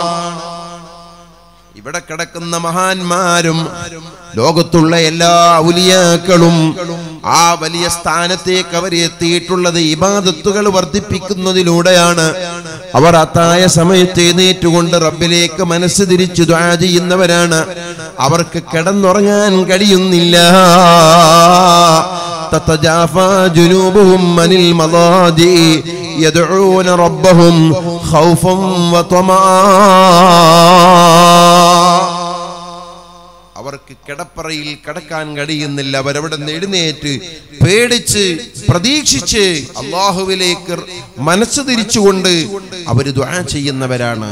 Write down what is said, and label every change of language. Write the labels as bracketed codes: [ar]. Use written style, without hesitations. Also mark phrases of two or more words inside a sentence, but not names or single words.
[ml] ഇവിടെ കിടക്കുന്ന മഹാന്മാരും ലോകത്തുള്ള എല്ലാ ഔലിയാക്കളും ആ വലിയ സ്ഥാനത്തേക്ക് അവർ എത്തിയിട്ടുള്ളത് ഇബാദത്തുകൾ വർദ്ധിപ്പിക്കുന്നതിലൂടെയാണ്. അവർ അത്തായ സമയത്ത് എഴുന്നേറ്റുകൊണ്ട് റബ്ബിലേക്ക് മനസ്സ് തിരിച്ചു ദുആ ചെയ്യുന്നവരാണ്. അവർക്ക് കിടന്നുറങ്ങാൻ കഴിയുന്നില്ല. [ar] تتجافى جنوبهم عن المضاجع يدعون ربهم خوفا وطمعا. [ml] അവർക്ക് കിടപ്പറയിൽ കിടക്കാൻ കഴിയുന്നില്ല. അവരവിടെ നിന്ന് എഴുന്നേറ്റ് പേടിച്ച് പ്രതീക്ഷിച്ച് അല്ലാഹുവിലേക്ക് മനസ്സ് തിരിച്ചുകൊണ്ട് അവര് ദുആ ചെയ്യുന്നവരാണ്.